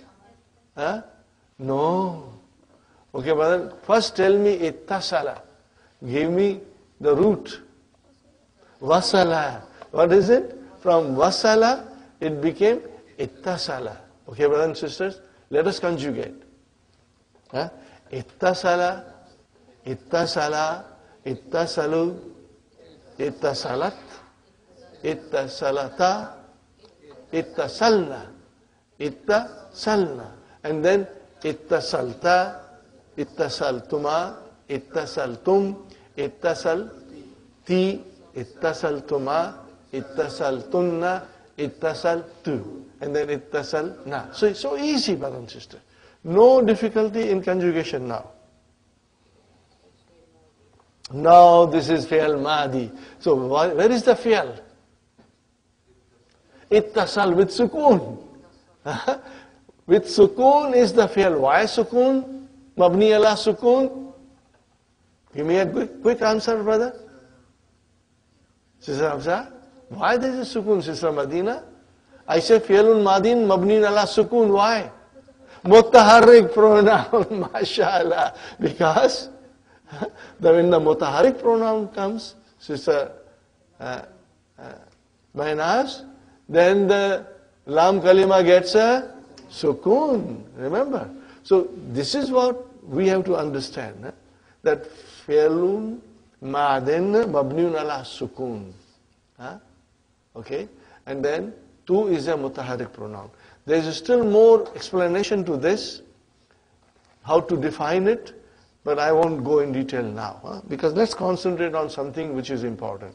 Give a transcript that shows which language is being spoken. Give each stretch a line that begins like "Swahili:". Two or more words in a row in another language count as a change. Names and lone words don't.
English: No. Okay, brother, first tell me ittasala. Give me the root. Wasala. What is it? From wasala, it became ittasala. Okay, brothers and sisters, let us conjugate.
Arabic: اتصل، اتصل، اتصلوا، اتصلت، اتصلتا، اتصلن، اتصلن.
English: And then
Arabic: اتصلتَ، اتصلتما، اتصلتم، اتصلتِ، اتصلتما، اتصلتن، اتصلتُ.
English: And then ittasalna. So it's so easy, brother and sister. No difficulty in conjugation now. Now this is
Arabic: فعل ماض.
English: So where is the fi'al? Ittasal with sukoon. With sukoon is the fi'al. Why sukoon?
Arabic: مبني على سكون?
English: Give me a quick answer, brother. Sister Hafsa, why there is a sukoon, Sister Madina? I say
Arabic: فعلٌ ماضٍ مبني على سكون.
English: Why? Mutaharrik pronoun, mashallah. Because when the mutaharrik pronoun comes, Sister Maynaz, then the
Arabic: لام كلمة
English: gets a sukoon. Remember? So this is what we have to understand.
Arabic: That فعلٌ ماضٍ مبنيٌّ على سكون.
English: Okay? And then tu is a mutaharrik pronoun. There is still more explanation to this, how to define it, but I won't go in detail now, because let's concentrate on something which is important.